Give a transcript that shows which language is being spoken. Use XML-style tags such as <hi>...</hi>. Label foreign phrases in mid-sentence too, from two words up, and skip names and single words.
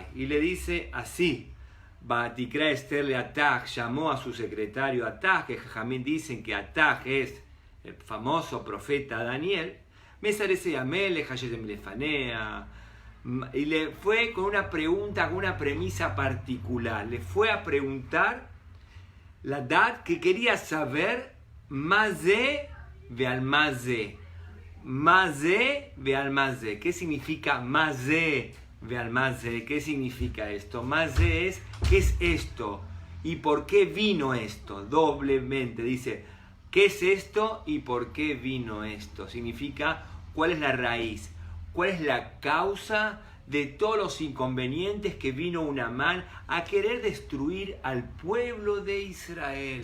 <es>Y le dice así:</es> <he>ותקרא אסתר להתך,</he> <es>llamó a su secretario Atag, que Jajamín dicen que Atag es el famoso profeta Daniel. Y le fue con una pregunta, con una premisa particular. Le fue a preguntar la edad que quería saber</es> <he>מה זה ועל מה זה. מה זה ועל מה זה.</he> <es>¿Qué significa</es> <he>מה זה ועל מה זה?</he> <es>¿Qué significa esto? Mazé es ¿qué es esto? ¿Y por qué vino esto? Doblemente dice ¿qué es esto y por qué vino esto? Significa cuál es la raíz, cuál es la causa de todos los inconvenientes que vino Amán a querer destruir al pueblo de Israel.</es>